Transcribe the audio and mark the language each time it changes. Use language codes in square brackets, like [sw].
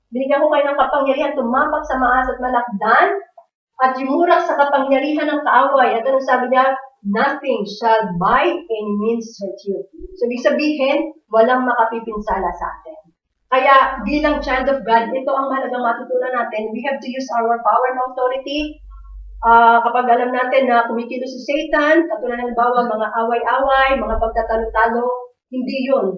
[tl] Binigyan ko kayo ng kapangyarihan tumapak sa maas at malakdan at yumurak sa kapangyarihan ng kaaway. At ano sabi niya? [en] Nothing shall by any means hurt you. So, [tl] ibig sabihin, walang makapipinsala sa atin. Kaya, bilang child of God, ito ang mahalagang matutunan natin. [en] We have to use our power and authority. [tl] Kapag alam natin na kumikilos si Satan, katulad ng bawa, mga away-away, mga pagtatalo-talo, hindi yun.